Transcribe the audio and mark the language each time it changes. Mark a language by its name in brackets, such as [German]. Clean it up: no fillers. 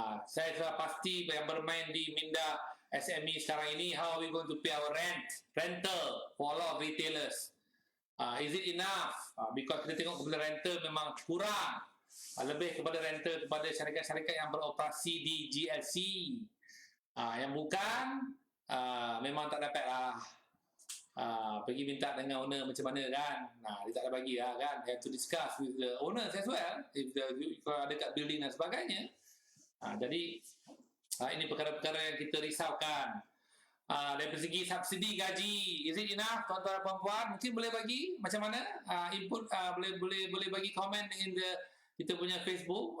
[Malay] Saya sudah pasti yang bermain di minda SME sekarang ini, [English] how are we going to pay our rental for a lot of retailers? Is it enough? Because [Malay] kita tengok kepada rental memang kurang. Lebih kepada rental kepada syarikat-syarikat yang beroperasi di GLC. Yang bukan, memang tak dapat lah. Pergi minta dengan owner macam mana kan. Dia tak ada bagi lah kan. [English] Have to discuss with the owners as well. [Malay] Kalau ada kat building dan sebagainya. Jadi, ini perkara-perkara yang kita risaukan. Dari segi subsidi gaji, [English] is it enough [Malay] tuan-tuan dan puan-puan? Mungkin boleh bagi macam mana input, boleh bagi komen in kita punya Facebook.